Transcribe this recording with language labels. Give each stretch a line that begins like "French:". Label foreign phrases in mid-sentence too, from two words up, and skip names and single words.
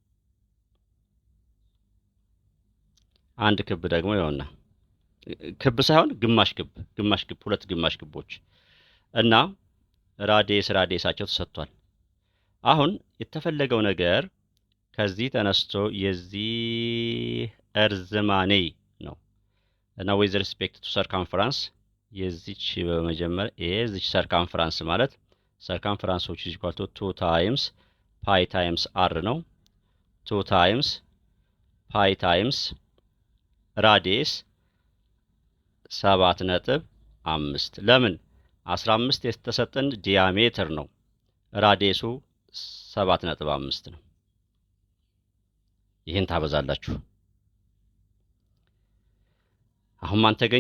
Amharic: አንድ ክብ ደግሞ ይሆንና ክብ ሳይሆን ግማሽ ክብ ሁለት ግማሽ ክቦች እና ራዲየሳቸው ተሰጥቷል። አሁን የተፈለገው ነገር ከዚህ ተነስቶ የዚህ እርዝማኔ ነው እና
English: with respect to circumference
Amharic: የዚች በመጀመሪያ የዚች
English: circumference ማለት circumference which is equal to 2 times pi times r ነው 2 times pi times ራዲየስ
Amharic: 7.5 ለምን 15 የተሰጠን ዲያሜትር ነው ራዲየሱ 7.5 ነው። ይህን ታበዛላችሁ። አሁን ማን ተገኘ?